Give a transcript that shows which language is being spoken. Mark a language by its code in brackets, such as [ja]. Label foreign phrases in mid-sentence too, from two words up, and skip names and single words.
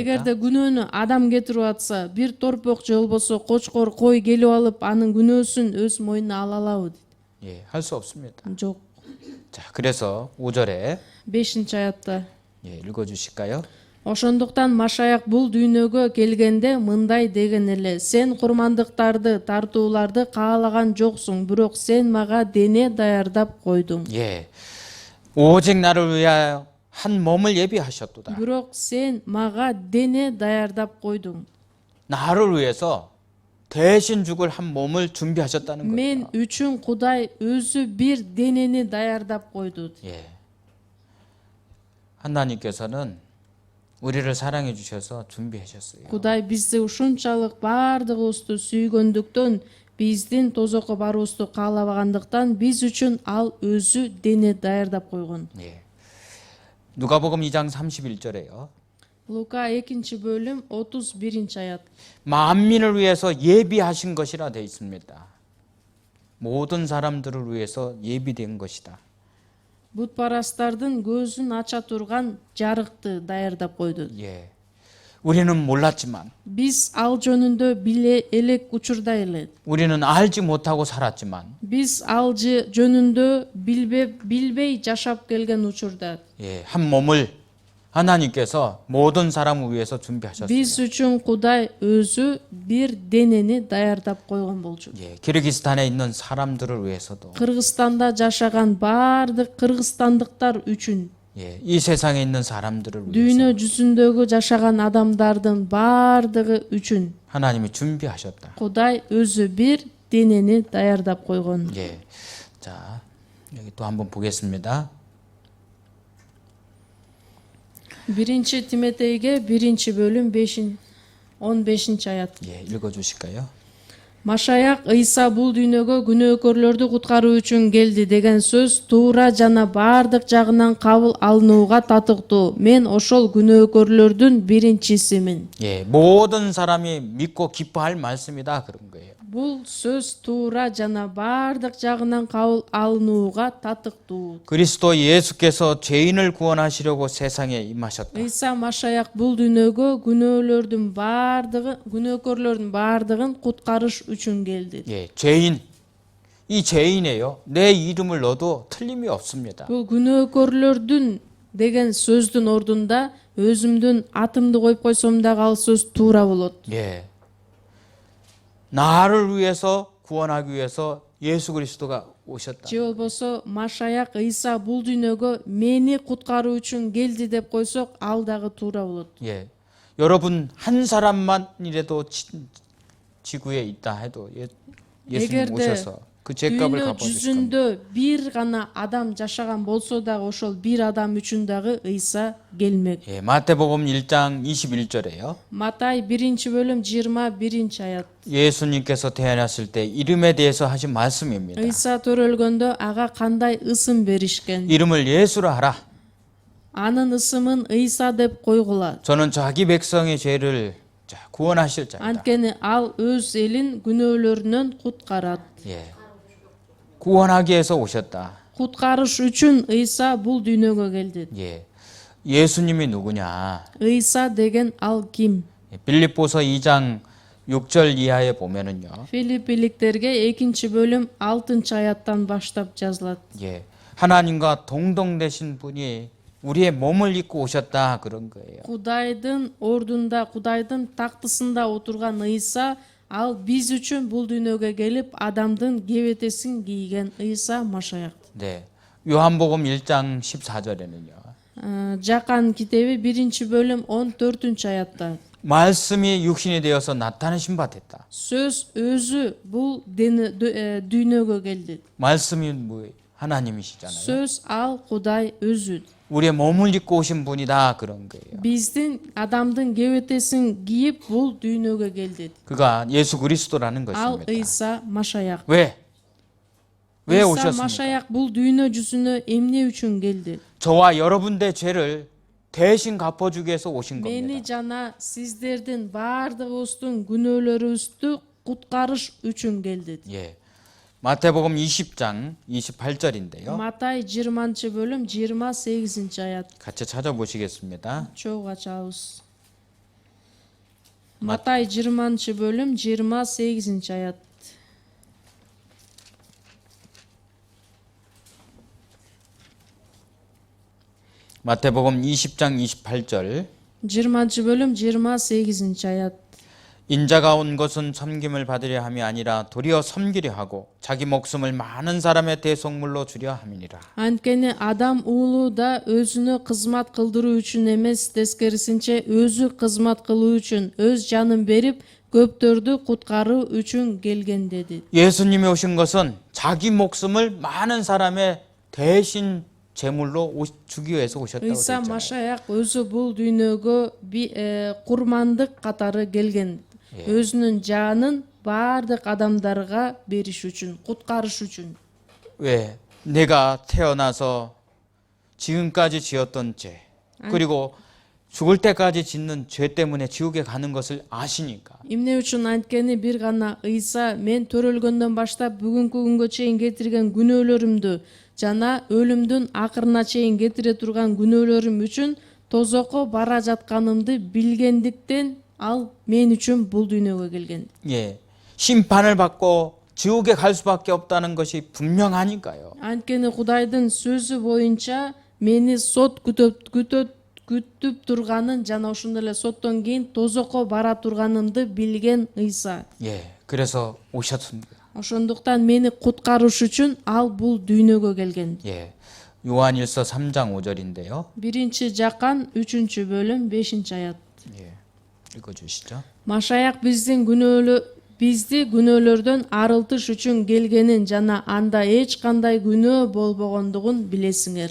[ky] Эгерде күнөөнү адам кетирип атса, бир торпок же болбосо кочкор, кой келип алып анын күнөөсүн өз мойнуна ала алабы? [ko] 예, 할 수 없습니다. [ky] Жок. [ko] 자, 그래서 5절에 [ky] 5-аятта [ko] 예, 읽어 주실까요? [ky] Ошондуктан Машаяк бул дүйнөгө келгенде мындай деген эле: сен курмандыктарды, тартууларды каалаган жоксуң, бирок сен мага дене даярдап койдуң. [ko] 예, 오직 나를 위하여 한 몸을 예비하셨도다. [ky] Бирок сен мага дене даярдап койдуң. [ko] 나를 위해서 대신 죽을 한 몸을 준비하셨다는 거예요. [ky] Мен үчүн Кудай өзү бир денени даярдап койду. [ko] 예, 하나님께서는 우리를 사랑해 주셔서 준비하셨어요. [ky] Кудай бизди ушунчалык баардыгыбызды сүйгөндүктөн, биздин тозокко баруубузду каалабагандыктан биз үчүн ал өзү дене даярдап койгон. [ko] 예, 누가복음 2장 31절에요. [ky] Лука 2-бөлүм 31-аят. [ko] 만민을 위해서 예비하신 것이라 되어 있습니다. 모든 사람들을 위해서 예비된 것이다. [ky] Бутпарастардын көзүн ача турган жарыкты даярдап койду. [ko] 예, 우리는 몰랐지만, [ky] Биз ал жөнүндө биле элек учурда эле. [ko] 우리는 알지 못하고 살았지만, [ky] Биз ал жөнүндө билбей жашап келген учурда [ko] 예, 한 몸을 하나님께서 모든 사람을 위해서 준비하셨어요. [ky] биз үчүн Кудай өзү бир денени даярдап койгон болчу. [ko] 예, 키르기스탄에 있는 사람들을 위해서도, [ky] Кыргызстанда жашаган баардык кыргызстандыктар үчүн, [ko] 예, 이 세상에 있는 사람들을 위해서 [ky] дүйнө жүзүндөгү жашаган адамдардын баардыгы үчүн [ko] 하나님이 준비하셨다. [ky] Кудай өзү бир денени даярдап койгон. [ko] 예, 자 여기 또 한번 보겠습니다. [ky] 1-Тимотейге 1-бөлүм 15-аят. [ko] 예, 읽어주실까요? [ky] Машаяк Ыйса бул дүйнөгө күнөөкөрлөрдү куткаруу үчүн келди деген сөз туура жана баардык жагынан кабыл алынууга татыктуу. Мен ошол күнөөкөрлөрдүн биринчисимин. [ko] 예, 모든 사람이 믿고 기뻐할 말씀이다 그런 거예요. [ky] Бул сөз туура жана бардык жагынан кабыл алынууга татыктуу. [ko] 그리스도 예수께서 죄인을 구원하시려고 세상에 임하셨다. [ky] Ыйса Машаяк бул дүйнөгө күнөөкөрлөрдүн бардыгын куткарыш үчүн келди. [ko] 예, 죄인. 이 죄인이에요. 내 이름을 넣어도 틀림이 없습니다. [ky] Бул күнөөкөрлөрдүн деген сөздүн ордунда өзүмдүн атымды коюп койсом дагы ал сөз туура болот. [ko] 예. 나를 위해서 구원하기 위해서 예수 그리스도가 오셨다. [ky] Же болбосо Машаяк Ыйса бул дүйнөгө мени куткаруу үчүн келди деп койсок, ал дагы туура болот. [ko] 예. 여러분 한 사람만이라도 지구에 있다 해도 예수님 [ky] эгерде [ko] 오셔서 그 죄값을 [ky] дүйнө [ko] 갚아주실 겁니다. [ky] жүзүндө бир гана адам жашаган болсо дагы ошол бир адам үчүн дагы Ыйса келмек. [ko] 예, 마태복음 1장 21절에요. [ky] Матай 1-бөлүм 21-аят. [ko] 예수님께서 태어났을 때 이름에 대해서 하신 말씀입니다. [ky] Ыйса төрөлгөндө ага кандай ысым беришкен. [ko] 이름을 예수라 하라. [ky] Анын ысымын Ыйса деп койгула. [ko] 저는 자기 백성의 죄를 구원하실 자이다. [ky] Анткени ал өз элин күнөөлөрүнөн куткарат. [ko] 예. 구원하기 위해서 오셨다. [ky] Куткарыш үчүн Ыйса бул дүйнөгө келди. [ko] 예. 예수님이 누구냐? [ky] Ыйса деген ал ким? [ko] 빌립보서 2장 6절 이하에 보면은요. [ky] Филиппиликтерге 2-бөлүм 6-аяттан баштап жазылат. [ko] 예. 하나님과 동등되신 분이 우리의 몸을 입고 오셨다 그런 거예요. [ky] Кудайдын ордунда, Кудайдын тактысында отурган Ыйса, ал биз үчүн бул дүйнөгө келип, адамдын кебетесин кийген Ыйса Машаяк. [ko] 네. 요한복음 1장 14절에는요. [ky] Жакан китеби 1-бөлүм 14-аятта. [ko] 말씀이 육신이 되어서 나타나신 바 됐다. [ky] Сөз өзү бул дүйнөгө келди. [ko] 말씀이 뭐예요? 하나님이시잖아요. [ky] Сөз ал Кудай өзү. [ko] 우리의 몸을 입고 오신 분이다 그런 거예요. [ky] Биздин адамдын кебетесин кийип бул дүйнөгө келди. [ko] 그가 예수 그리스도라는 [ky] Ал [ko] 것입니다. [ky] Ыйса Машаяк. [ko] 왜 Ыйса 오셨습니까? [ky] Машаяк бул дүйнө жүзүнө эмне үчүн келди? [ko] 저와 여러분의 죄를 대신 갚아주기 위해서 오신 [ky] Мени [ko] 겁니다. [ky] жана сиздердин бардыгыбыздын күнөөлөрүбүздү куткарыш үчүн келди. [ko] 예. 마태복음 20장 28절인데요. [ky] Матай 20-бөлүм 28-аят. [ko] 같이 찾아보시겠습니다. [ky] Чогуу ачабыз. Матай 20-бөлүм 28-аят. [ko] 마태복음 20장 28절. [ky] 20-бөлүм 28-аят. [ko] 인자가 온 것은 섬김을 받으려 함이 아니라 도리어 섬기려 하고 자기 목숨을 많은 사람의 대속물로 주려 함이니라. [ky] Анткени адам уулу да өзүнө кызмат кылдыруу үчүн эмес, тескерисинче өзү кызмат кылуу үчүн өз жанын берип, көптөрдү куткаруу үчүн келген деди. [ko] 예수님이 오신 것은 자기 목숨을 많은 사람의 대신 제물로 주기 위해서 오셨다고 Ыйса 그랬잖아요. [ky] Машаяк өзү бул дүйнөгө курмандык катары келген. Өзүнүн жанын бардык адамдарга бериш үчүн, куткарыш үчүн. [ko] 왜? 내가 태어나서 지금까지 지었던 죄 그리고 죽을 때까지 짓는 죄 때문에 지옥에 가는 것을 아시니까. [ky] Эмне үчүн? Анткени бир гана Ыйса мен төрөлгөндөн баштап бүгүнкү күнгө чейин кетирген күнөөлөрүмдү жана өлүмдүн акырына чейин кетире турган күнөөлөрүм үчүн тозокко бара жатканымды билгендиктен ал мен үчүн бул дүйнөгө келген. [ko] 예. 심판을 받고 지옥에 갈 수밖에 없다는 것이 분명하니까요. [ky] Анткени Кудайдын сөзү боюнча мени сот күтүп турганын жана ошондой эле соттон кийин тозокко бара турганымды билген Ыйса. [ko] 예. 그래서 오셨습니다. [ky] Ошондуктан мени куткарыш үчүн ал бул дүйнөгө келген. [ko] 예. 요한일서 3장 5절인데요. [ky] 1-Жакан 3-бөлүм 5-аят. [ko] 예. 읽어 주시죠. [ky] Машаяк бизди күнөөлөрдөн арылтыш үчүн келгенин жана анда эч кандай күнөө болбогондугун билесиңер.